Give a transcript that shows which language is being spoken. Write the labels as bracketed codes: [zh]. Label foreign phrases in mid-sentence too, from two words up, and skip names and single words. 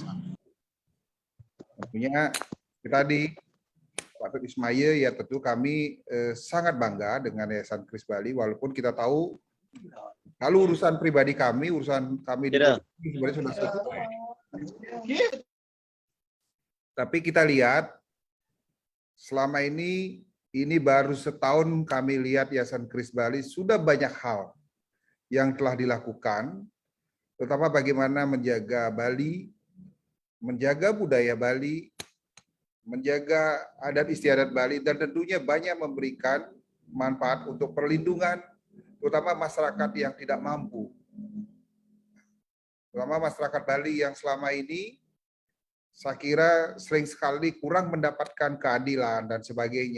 [id] Tentunya tadi Pak Ketut Ismail, ya tentu kami sangat bangga dengan Yayasan Kris Bali, walaupun kita tahu kalau urusan pribadi kami, urusan kami di sebenarnya sudah selesai. Tapi kita lihat selama ini baru setahun kami lihat Yayasan Kris Bali sudah banyak hal yang telah dilakukan, terutama bagaimana menjaga Bali, menjaga budaya Bali, menjaga adat istiadat Bali, dan tentunya banyak memberikan manfaat untuk perlindungan, terutama masyarakat yang tidak mampu. Terutama masyarakat Bali yang selama ini saya kira sering sekali kurang mendapatkan keadilan dan sebagainya.